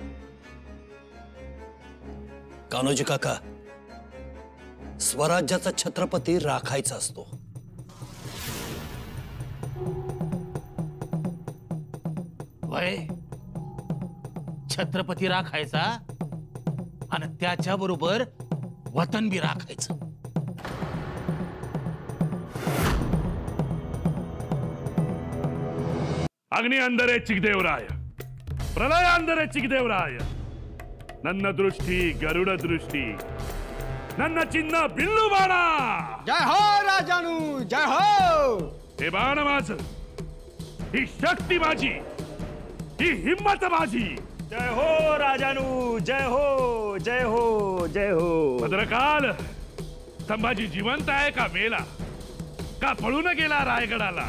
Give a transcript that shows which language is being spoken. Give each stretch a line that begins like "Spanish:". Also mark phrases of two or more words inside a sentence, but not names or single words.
Marathi: कान्होजी काका, स्वराज्याचा छत्रपती राखायचा असतो. वय छत्रपती राखायचा आणि त्याच्याबरोबर वतन बी राखायचं.
Kannada: ಅಗ್ನಿ ಅಂದರೆ ಚಿಕ್ಕದೇವರಾಯ, ಪ್ರಳಯ ಅಂದರೆ ಚಿಕ್ಕದೇವರಾಯ. ನನ್ನ ದೃಷ್ಟಿ ಗರುಡ ದೃಷ್ಟಿ, ನನ್ನ ಚಿನ್ನ ಬಿಲ್ಲು ಬಾಣ.
Marathi: जय हो राजानू, जय हो. हे बाण माझं, ही शक्ती माझी, ही हिम्मत माझी. जय हो राजानू, जय हो, जय हो, जय हो. भद्रकाल, संभाजी जिवंत आहे का मेला, का पळून गेला रायगडाला?